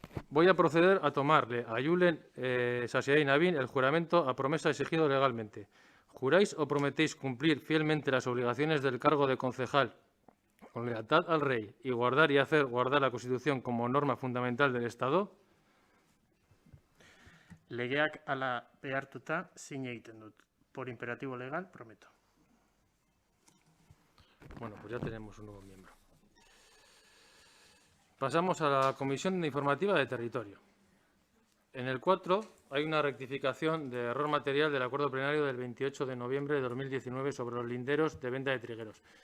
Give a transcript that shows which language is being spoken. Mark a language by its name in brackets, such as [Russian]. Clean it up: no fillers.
[Spanish] Voy a proceder a tomarle a Julien Sasia Navín el juramento a promesa exigido legalmente. ¿Juráis o prometéis cumplir fielmente las obligaciones del cargo de concejal con lealtad al rey y guardar y hacer guardar la Constitución como norma fundamental del Estado? [Basque] Legeak ala behartuta zin egiten dut. [Spanish] Por imperativo legal, prometo. Bueno, pues ya tenemos un nuevo miembro. Pasamos a la Comisión Informativa de Territorio. En el 4 hay una rectificación de error material del acuerdo plenario del 28 de noviembre de 2019 sobre los linderos de venta de trigueros.